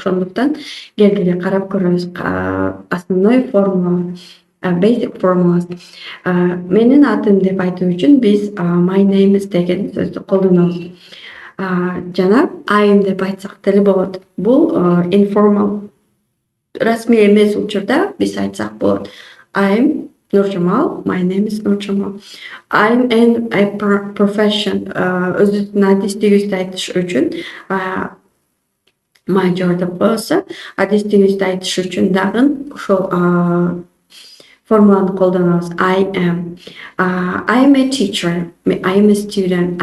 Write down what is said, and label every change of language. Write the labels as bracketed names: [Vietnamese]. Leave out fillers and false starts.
[Kyrgyz] Ошондуктан келгиле карап көрөбүз [Russian] основной формула, [English] basic formulas. [Kyrgyz] Менин атым деп айтуу үчүн биз [English] my name is [Kyrgyz] деген сөздү колдонобуз. Жана I'm деп айтсак деле болот. Бул informal, расмий эмес учурда биз айтсак болот. [English] I'm Нуржамал, my name is Нуржамал. I'm in a profession, [Kyrgyz] өзүбүздүн адистигибизди айтыш үчүн major деп коебуз. Адистигибизди айтыш үчүн дагы ошол формуланы колдонобуз. [English] I am. I'm a teacher. I'm a student.